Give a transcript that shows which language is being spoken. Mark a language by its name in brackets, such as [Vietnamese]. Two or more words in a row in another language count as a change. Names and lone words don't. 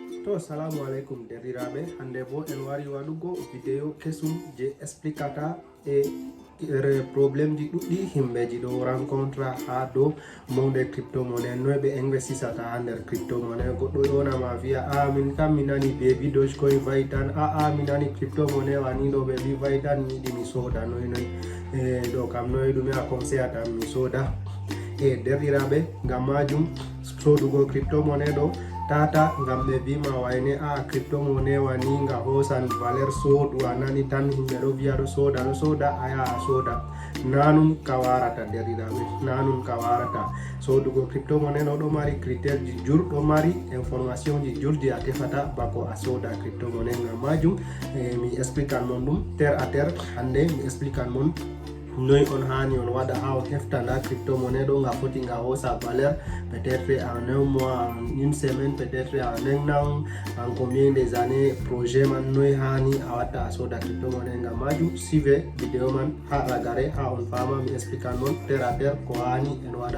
[Fula] To salamu alaikum deriraɓe, hande bo en wari waɗugo vidéo kesum je explicata e probléme ji ɗuɗɗi himɓeji ɗo rencontre ha dow [French] monde crypto monnaie, [Fula] noy ɓe investisata ha nder [French] crypto monnaie. [Fula] Goɗɗo yonama wiya min kam mi nani baby dogecoin vayi tan, mi nani [French] crypto monnaie [Fula] wani ɗo ɓe wi vayi tan, mi yiɗi mi soda noy ɗo kam noy ɗume a conseil atan mi soda. E derɗiraɓe, ngam majum sodugo [French] crypto monnaie [Fula] ɗo tata ngam ɓe bima wayne [French] crypto monnaie [Fula] wani nga hosan valeur sodu a nani tan himɓe ɗo wiya ɗo soda a yaha a soda. Nanum ka warata derɗiraɓe, nanum ka warata. Sodugo [French] crypto monnaie [Fula] ɗo mari critère ji jur, ɗo mari information ji jurji a tefata bako a soda crypto monnaie. Ngam majum mi explican mon ɗum [French] terre à terre. [Fula] Hande mi explican mon noy on hani on waɗa ha on heftana [French] crypto monnaie [Fula] ɗo nga foti nga hosa [French] valeur peut-être en un mois, en une semaine, peut-être en un an, en combien des années projet [Fula] man noy hani a watta a soda crypto monnaie. Ngam majum [French] suivez vidéo [Fula] man ha ragare ha on fama mi explican mon [French] terre à terre [Fula] ko hani en waɗa.